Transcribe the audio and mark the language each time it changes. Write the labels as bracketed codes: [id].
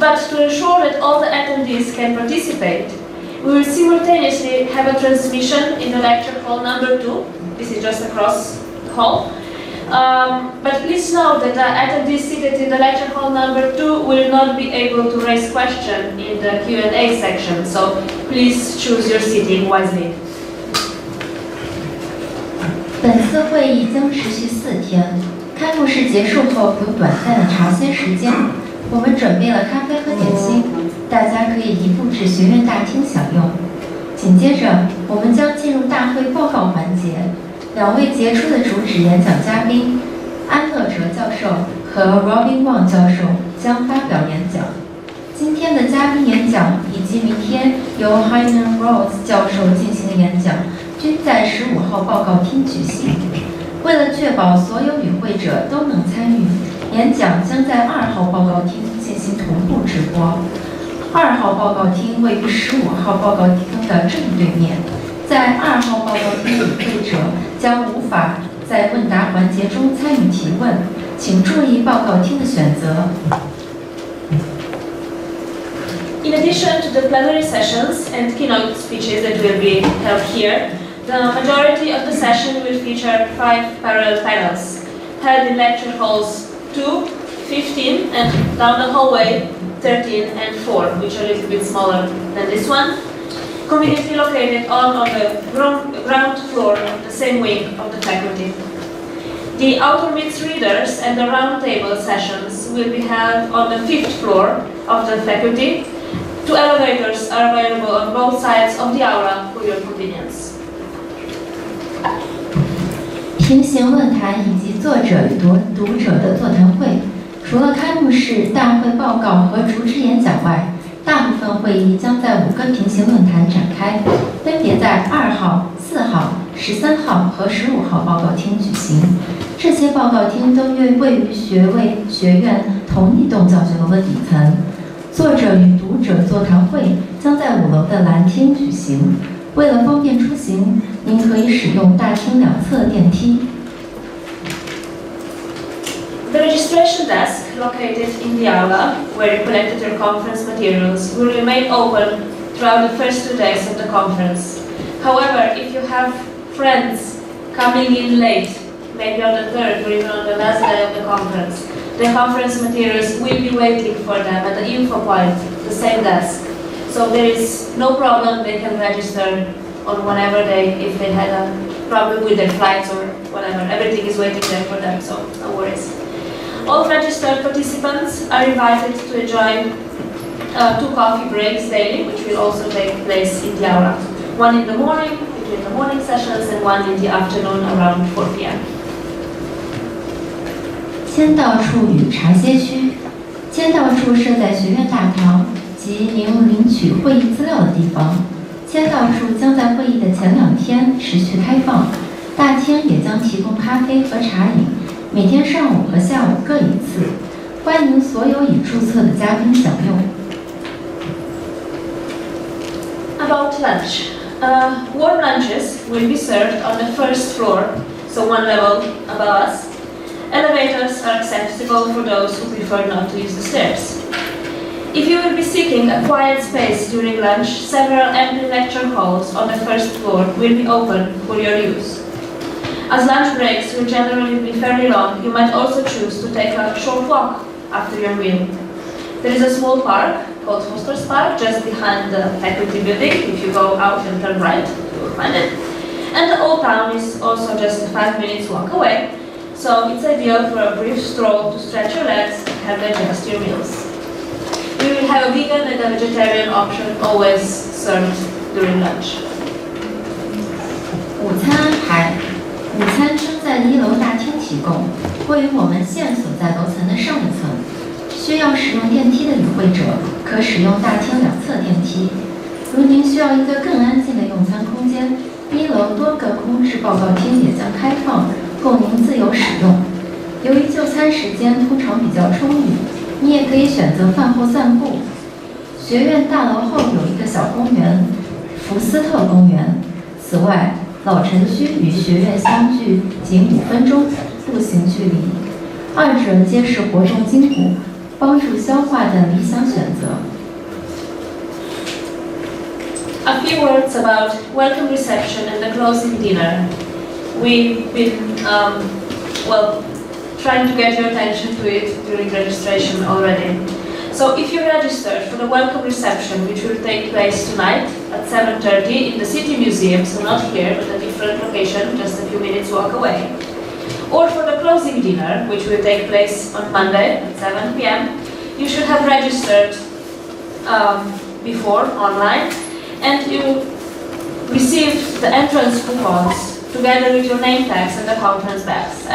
[en] But to ensure that all the attendees can participate, we will simultaneously have a transmission in the lecture hall number 2. This is just across the hall. But please note that the attendees seated in the lecture hall number 2 will not be able to raise questions in the Q&A section, so please choose your seating wisely. [zh] 本次会议将持续4天，开幕式结束后有短暂的茶歇时间。我们准备了咖啡和点心，大家可以移步至学院大厅享用。紧接着，我们将进入大会报告环节。 2位杰出的主旨演讲嘉宾安乐哲教授和 Robin Wang 教授将发表演讲。今天的嘉宾演讲以及明天由 Heiner Rose 教授进行的演讲，均在15号报告厅举行。为了确保所有与会者都能参与，演讲将在2号报告厅进行同步直播。 2号报告厅位于15号报告厅的正对面。在2号报告厅与会者将无法在问答环节中参与提问，请注意报告厅的选择。 [en] In addition to the plenary sessions and keynote speeches that will be held here, the majority of the session will feature 5 parallel panels, held in lecture halls 2, 15, and down the hallway 13 and 4, which are a little bit smaller than this one, conveniently located all on the ground floor of the same wing of the faculty. The outer midst readers and the round table sessions will be held on the 5th floor of the faculty. 2 elevators are available on both sides of the aula for your convenience. [zh] 平行论坛以及作者与读者的座谈会，除了开幕式、大会报告和主旨演讲外，大部分会议将在5个平行论坛展开，分别在2号、4号、13号和15号报告厅举行。这些报告厅都位于学院同一栋教学楼的底层。作者与读者座谈会将在5楼的蓝厅举行。为了方便出行，您可以使用大厅2侧电梯。 [en] The registration desk, located in the aula, where you collected your conference materials, will remain open throughout the first 2 days of the conference. However, if you have friends coming in late, maybe on the 3rd or even on the last day of the conference, the conference materials will be waiting for them at the info point, the same desk. So there is no problem, they can register on whatever day if they had a problem with their flights or whatever. Everything is waiting there for them, so no worries. All registered participants are invited to enjoy 2 coffee breaks daily, which will also take place in the aula. One in the morning, between the morning sessions, and one in the afternoon around 4 p.m. [zh] 签到处与茶歇区，签到处设在学院大堂及您领取会议资料的地方。签到处将在会议的前2天持续开放，大厅也将提供咖啡和茶饮，每天上午和下午各1次，欢迎所有已注册的嘉宾享用。 [en] About lunch. Warm lunches will be served on the first floor, so 1 level above us. Elevators are accessible for those who prefer not to use the stairs. If you will be seeking a quiet space during lunch, several empty lecture halls on the first floor will be open for your use. As lunch breaks will generally be fairly long, you might also choose to take a short walk after your meal. There is a small park called Foster's Park just behind the faculty building. If you go out and turn right, you will find it. And the old town is also just a 5 minutes walk away, so it's ideal for a brief stroll to stretch your legs and have digest your meals. We will have a vegan and a vegetarian option always served during lunch. [zh] 午餐安排，午餐将在1楼大厅提供，位于我们现所在楼层的上1层。需要使用电梯的与会者可使用大厅2侧电梯。如您需要一个更安静的用餐空间，1楼多个空置报告厅也将开放，供您自由使用。由于就餐时间通常比较充裕，你也可以选择饭后散步。学院大楼后有一个小公园——福斯特公园。此外，老城区与学院相距仅5分钟步行距离，二者皆是活动筋骨、帮助消化的理想选择。 [en] A few words about welcome reception and the closing dinner. We've been, trying to get your attention to it during registration already. So if you registered for the welcome reception, which will take place tonight at 7:30 in the City Museum, so not here, but a different location, just a few minutes walk away, or for the closing dinner, which will take place on Monday at 7 p.m., you should have registered before online, and you received the entrance coupons together with your name tags and accountant's bags.